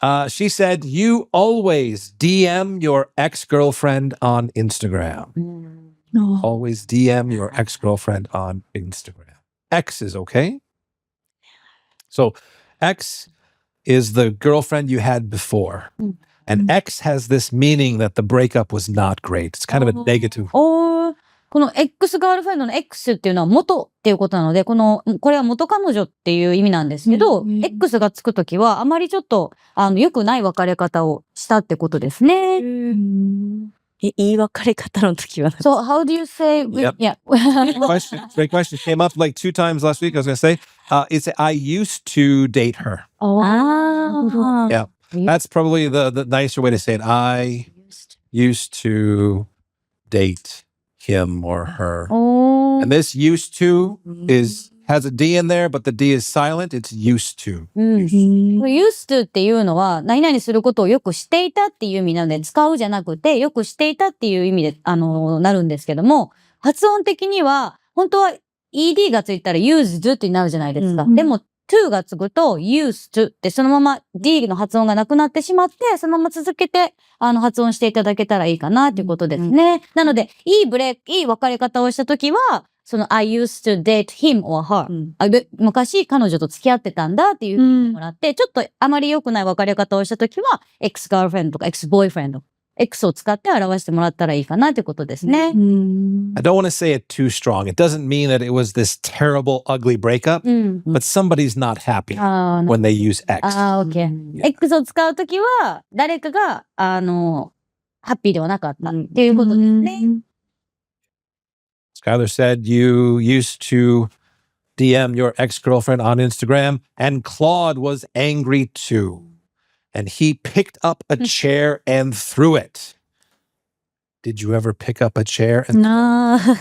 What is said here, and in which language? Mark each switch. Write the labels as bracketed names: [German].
[English] She said, you always DM your ex-girlfriend on Instagram. No. Always DM your ex-girlfriend on Instagram. X is okay. So X is the girlfriend you had before. And X has this meaning that the breakup was not great. It's kind of a negative. [Japanese] この X ガールフレンドの X っていうのは元っていうことなので、これは元彼女っていう意味なんですけど、X がつくときはあまりちょっと、良くない別れ方をしたってことですね。言い別れ方の時は。 [English] So, how do you say, Yep. yeah. Great question. Came up like 2 times last week. I was going to say, it's I used to date her. Yeah. That's probably the nicer way to say it. I used to date him or her. And this used to has a D in there, but the D is silent. It's used to. [Japanese] used to っていうのは、何々することをよくしていたっていう意味なので、使うじゃなくて、よくしていたっていう意味で、なるんですけども、発音的には、本当は ED がついたら used ってなるじゃないですか。でも、to がつくと used to ってそのまま D の発音がなくなってしまって、そのまま続けて、発音していただけたらいいかなっていうことですね。なので、いい別れ方をしたときは、その [English] I used to date him or her、 [Japanese] 昔彼女と付き合ってたんだっていうふうにもらって、ちょっとあまり良くない別れ方をしたときは、ex-girlfriend とか ex-boyfriend、X を使って表してもらったらいいかなっていうことですね。 [English] I don't want to say it too strong. It doesn't mean that it was this terrible, ugly breakup, but somebody's not happy when they use X. [Japanese] X を使うときは、誰かが、ハッピーではなかったっていうことですね。 [English] Skyler said you used to DM your ex-girlfriend on Instagram, and Claude was angry too. And he picked up a chair and threw it. Did you ever pick up a chair? No.